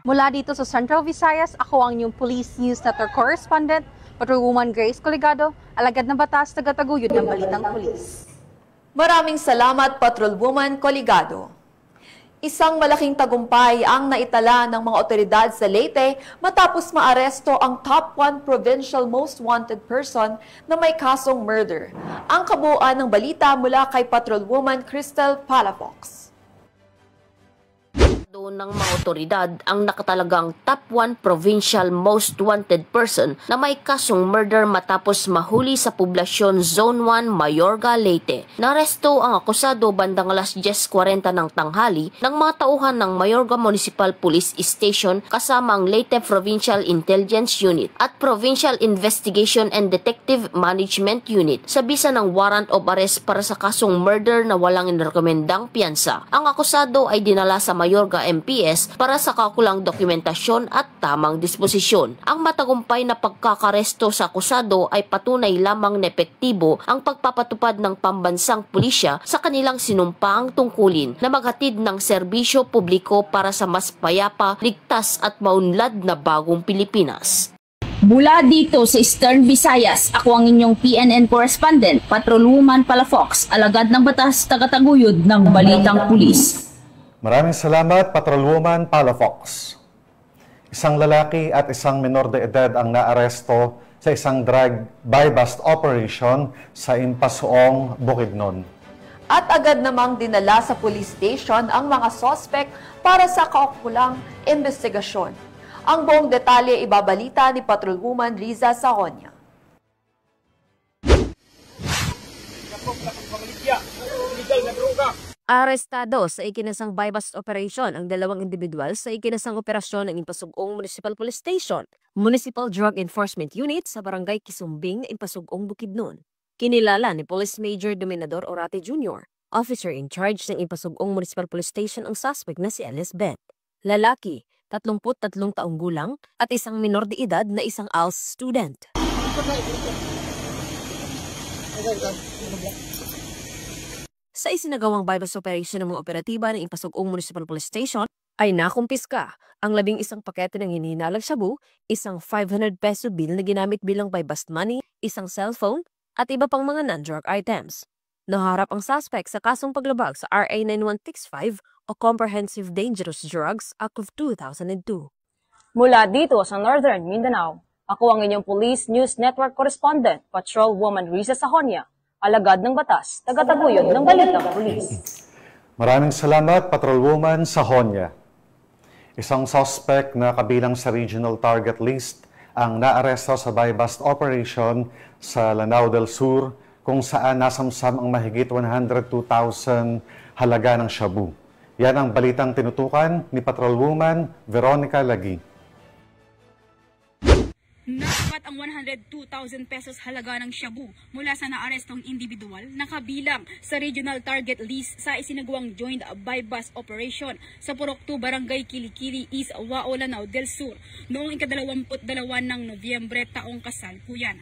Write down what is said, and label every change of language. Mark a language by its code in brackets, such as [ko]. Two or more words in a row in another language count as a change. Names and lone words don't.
[tl] Mula dito sa Central Visayas, ako ang inyong Police News Network correspondent, Patrolwoman Grace Coligado, alagad ng batas, tagataguyod ng Balitang Pulis. Maraming salamat, Patrolwoman Coligado. Isang malaking tagumpay ang naitala ng mga otoridad sa Leyte matapos maaresto ang [en] top 1 provincial most wanted person [tl] na may kasong murder. Ang kabuuan ng balita mula kay Patrolwoman Cristel Palafox. Ng mga otoridad ang nakatalagang [en] top 1 provincial most wanted person [tl] na may kasong murder matapos mahuli sa poblasyon Zone 1, Mayorga, Leyte. Naresto ang akusado bandang alas 10:40 ng tanghali ng mga tauhan ng Mayorga Municipal Police Station kasama ang Leyte Provincial Intelligence Unit at Provincial Investigation and Detective Management Unit sa bisa ng [en] warrant of arrest [tl] para sa kasong murder na walang inirekomendang piyansa. Ang akusado ay dinala sa Mayorga MPS para sa kakulang dokumentasyon at tamang disposisyon. Ang matagumpay na pagkakaresto sa akusado ay patunay lamang na epektibo ang pagpapatupad ng pambansang pulisya sa kanilang sinumpaang tungkulin na maghatid ng serbisyo publiko para sa mas payapa, ligtas at maunlad na bagong Pilipinas. Mula dito sa Eastern Visayas, ako ang inyong PNN correspondent, Patrolwoman Palafox, alagad ng batas, tagataguyod ng Balitang Pulis. Maraming salamat, Patrolwoman Palafox. Isang lalaki at isang minor de edad ang naaresto sa isang [en] drug buy-bust operation [tl] sa Impasuong, Bukidnon. At agad namang dinala sa [en] police station [tl] ang mga suspect para sa kaukulang investigasyon. Ang buong detalye ibabalita ni Patrolwoman Riza Sahonia. Arestado sa ikinasang [en] buy-bust operation [tl] ang dalawang individual sa ikinasang operasyon ng Impasugong Municipal Police Station, Municipal Drug Enforcement Unit sa Barangay Kisumbing, Impasugong, Bukidnon. Kinilala ni Police Major Dominador Orate Jr., [en] officer in charge [tl] ng Impasugong Municipal Police Station ang suspect na si Alice Beth. Lalaki, 33 taong gulang at isang minor de edad na isang [en] ALS student. [tl] Sa isinagawang [en] buy-bust operation [tl] ng mga operatiba ng Impasugong Municipal Police Station, ay nakumpiska ang 11 pakete ng hinihinalang shabu, isang [en] 500 peso bill [tl] na ginamit bilang [en] buy-bust money, [tl] isang cellphone, at iba pang mga [en] non-drug items. [tl] Naharap ang suspect sa kasong paglabag sa RA 9165 o Comprehensive Dangerous Drugs Act of 2002. Mula dito sa Northern Mindanao, ako ang inyong Police News Network correspondent, Patrolwoman Riza Sahonia, alagad ng batas, tagataguyod ng Balitang Pulis. Maraming salamat, Patrolwoman Sahonia. Isang suspect na kabilang sa [en] regional target list [tl] ang naaresto sa [en] buy-bust operation [tl] sa Lanao del Sur, kung saan nasamsam ang mahigit 102,000 halaga ng shabu. Yan ang balitang tinutukan ni Patrolwoman Veronica Lagi. Nasapat ang 102,000 pesos halaga ng shabu mula sa naarestong individual na kabilang sa [en] regional target list [tl] sa isinagawang [en] joint buy-bust operation [tl] sa Purok 2, Barangay Kilikili, East Wao, Lanao del Sur noong ika-22 ng Nobyembre taong kasalukuyan.